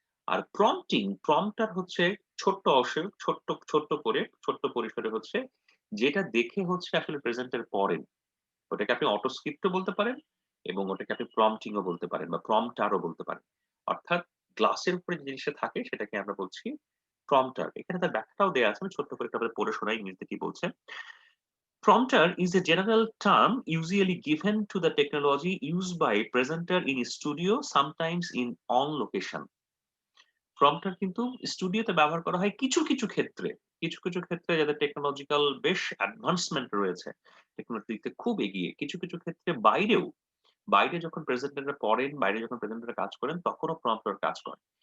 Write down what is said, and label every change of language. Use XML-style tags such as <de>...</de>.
<bn>আর prompter হচ্ছে ছোট্ট অংশে ছোট্ট পরিসরে হচ্ছে যেটা দেখে হচ্ছে আসলে প্রেজেন্টার পড়েন। ওটাকে আপনি অটো স্ক্রিপ্টও বলতে পারেন এবং ওটাকে আপনি প্রম্পটিংও বলতে পারেন বা প্রম্পটারও বলতে পারেন। অর্থাৎ গ্লাসের উপরে যে জিনিসটা থাকে সেটাকে আমরা বলছি প্রম্পটার। এখানে তার ব্যাখ্যাটাও দেয়া আছে। আমি ছোট্ট করে একটু আপনাদের পড়ে শোনাই ইংরেজিতে কি বলছে।</bn> <en>Prompter is a general term usually given to the technology used by presenter in studio, sometimes in on location.</en> <bn>Prompter কিন্তু স্টুডিওতে ব্যবহার করা হয় কিছু ক্ষেত্রে যাদের টেকনোলজিক্যাল বেশ অ্যাডভান্সমেন্ট রয়েছে, টেকনোলজিতে খুব এগিয়ে, কিছু ক্ষেত্রে বাইরে যখন প্রেজেন্টাররা পড়েন, বাইরে যখন প্রেজেন্টাররা কাজ করেন, তখনও প্রম্পটার কাজ করে।</bn>